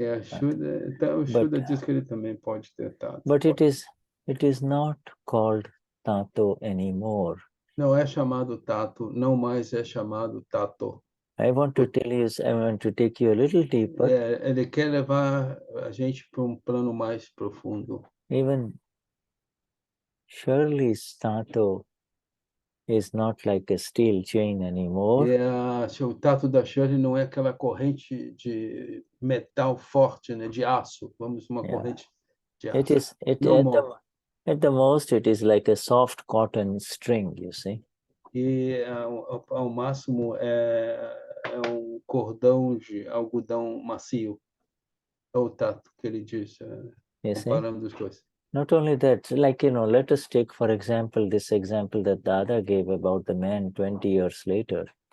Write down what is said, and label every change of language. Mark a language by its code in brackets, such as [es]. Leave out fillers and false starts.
[pt] Então, o Shuddha diz que ele também pode ter tato. [en] But it is not called Taanto anymore. [pt] Não é chamado tato, não mais é chamado tato. [en] I want to take you a little deeper. [pt] Ele quer levar a gente para um plano mais profundo. [en] Even Shirley's Taanto is not like a steel chain anymore. [pt] O tato da Shirley não é aquela corrente de metal forte, né, de aço. Uma corrente de aço. [en] At the most, it is like a soft cotton string, you see. [pt] E ao máximo é cordão de algodão macio. É o tato que ele diz, comparando as coisas. [en] Not only that, like, let us take, for example, this example that Dada gave about the man 20 years later.